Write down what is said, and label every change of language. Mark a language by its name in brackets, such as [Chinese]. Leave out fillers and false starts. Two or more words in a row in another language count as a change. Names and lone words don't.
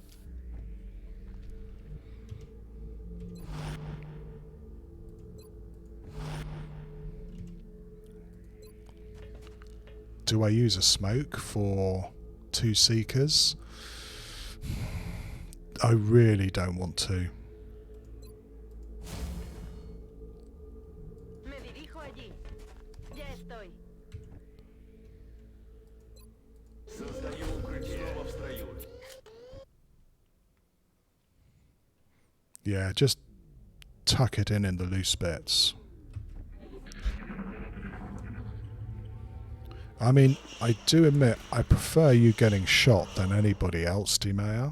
[English] Do I use a smoke for 2 Seekers? I really don't want to. [Spanish] Me dirijo allí. Ya estoy. [Russian] Создаю укрытие. Снова в строю. [English] Yeah, just tuck it in the loose bits. I mean, I do admit I prefer you getting shot than anybody else, D-Mayor.